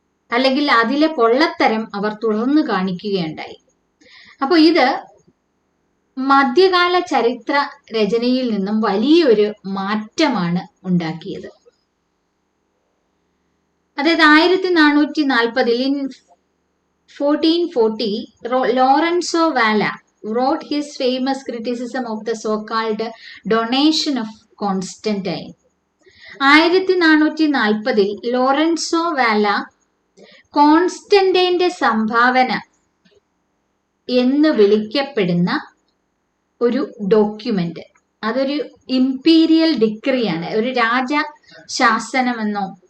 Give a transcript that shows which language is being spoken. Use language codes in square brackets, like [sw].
[ml] അല്ലെങ്കിൽ അതിലെ പൊള്ളത്തരം അവർ തുറന്നു കാണിക്കുകയുണ്ടായി. അപ്പോൾ ഇത് മധ്യകാല ചരിത്ര രചനയിൽ നിന്നും വലിയൊരു മാറ്റമാണ് ഉണ്ടാക്കിയത്. [en] അതായത് 1440 in 1440 Lorenzo Valla wrote his famous criticism of the so-called donation of Constantine. [ml] 1440 Lorenzo വാല കോൺസ്റ്റന്റൈന്റെ സംഭാവന എന്ന് വിളിക്കപ്പെടുന്ന ഒരു ഡോക്യുമെന്റ്, അതൊരു ഇംപീരിയൽ ഡിക്രിയാണ്, ഒരു രാജ ശാസനമെന്നോ